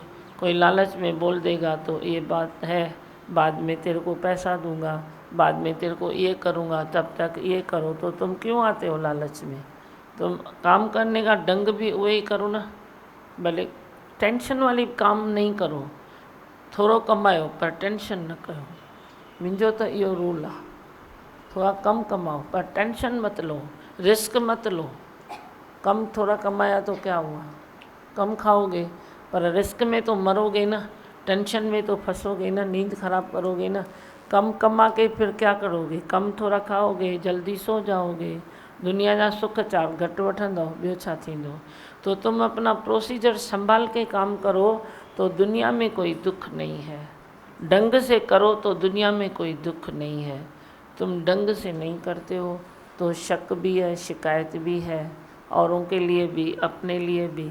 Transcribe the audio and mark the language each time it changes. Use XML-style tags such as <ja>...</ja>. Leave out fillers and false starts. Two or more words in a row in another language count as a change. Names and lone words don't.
<hi>कोई लालच में बोल देगा तो ये बात है, बाद में तेरे को पैसा दूंगा, बाद में तेरे को ये करूँगा, तब तक ये करो, तो तुम क्यों आते हो लालच में? तुम काम करने का ढंग भी वही करो ना, भले टेंशन वाली काम नहीं करो,</hi> <sd>थोड़ो कमायो पर टेंशन न कयो। मुंहिंजो त इहो रूल आहे,</sd> <hi>थोड़ा कम कमाओ पर टेंशन मत लो, रिस्क मत लो। कम थोड़ा कमाया तो क्या हुआ, कम खाओगे पर रिस्क में तो मरोगे ना, टेंशन में तो फंसोगे ना, नींद खराब करोगे ना। कम कमा के फिर क्या करोगे, कम थोड़ा खाओगे, जल्दी सो जाओगे,</hi> <sd>दुनिया जा सुख चाप घटि वठंदो, ॿियो छा थींदो।</sd> <hi>तो तुम अपना प्रोसीजर संभाल के काम करो तो दुनिया में कोई दुख नहीं है। ढंग से करो तो दुनिया में कोई दुख नहीं है। तुम ढंग से नहीं करते हो तो शक भी है, शिकायत भी है, औरों के लिए भी, अपने लिए भी।</hi>